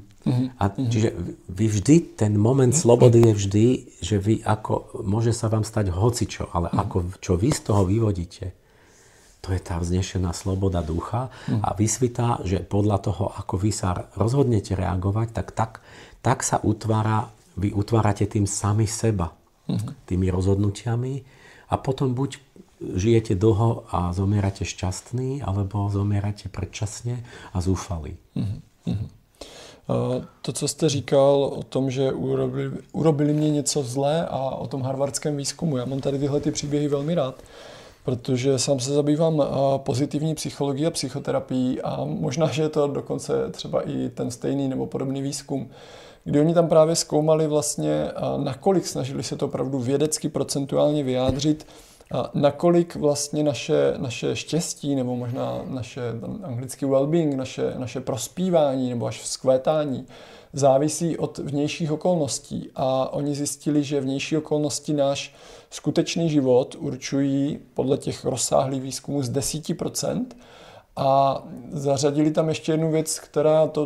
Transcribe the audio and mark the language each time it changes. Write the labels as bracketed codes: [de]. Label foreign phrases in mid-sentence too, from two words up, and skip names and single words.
[sk] Čiže vy vždy, ten moment slobody je vždy, že vy môže sa vám stať hocičo, ale čo vy z toho vyvodíte, to je tá vznešená sloboda ducha a vysvitá, že podľa toho, ako vy sa rozhodnete reagovať, tak sa vy utvárate tým sami seba, tými rozhodnutiami a potom buď žijete dlho a zomierate šťastný, alebo zomierate predčasne a zúfalí. [cs] To, co jste říkal o tom, že urobili mě něco zlé a o tom harvardském výzkumu, já mám tady tyhle ty příběhy velmi rád, protože sám se zabývám pozitivní psychologií a psychoterapií a možná, že je to dokonce třeba i ten stejný nebo podobný výzkum, kdy oni tam právě zkoumali vlastně, nakolik snažili se to opravdu vědecky procentuálně vyjádřit, nakolik vlastně naše štěstí nebo možná naše anglický well-being, naše prospívání nebo až vzkvétání závisí od vnějších okolností. A oni zjistili, že vnější okolnosti náš skutečný život určují podle těch rozsáhlých výzkumů z 10%. A zařadili tam ještě jednu věc, která to...